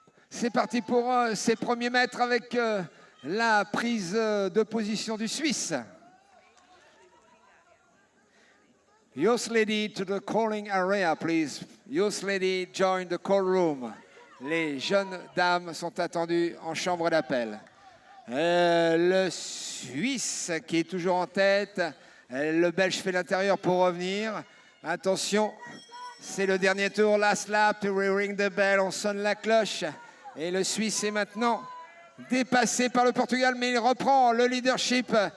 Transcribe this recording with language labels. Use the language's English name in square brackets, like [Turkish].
[French] C'est parti pour ses premiers mètres avec la prise de position du Suisse. [English] Youth lady to the calling area, please. Youth lady, join the call room. [French] Les jeunes dames sont attendues en chambre d'appel. Le Suisse qui est toujours en tête. Le Belge fait l'intérieur pour revenir. Attention, c'est le dernier tour. [English] Last lap, we ring the bell. [French] On sonne la cloche. Et le Suisse est maintenant dépassé par le Portugal, mais il reprend le leadership.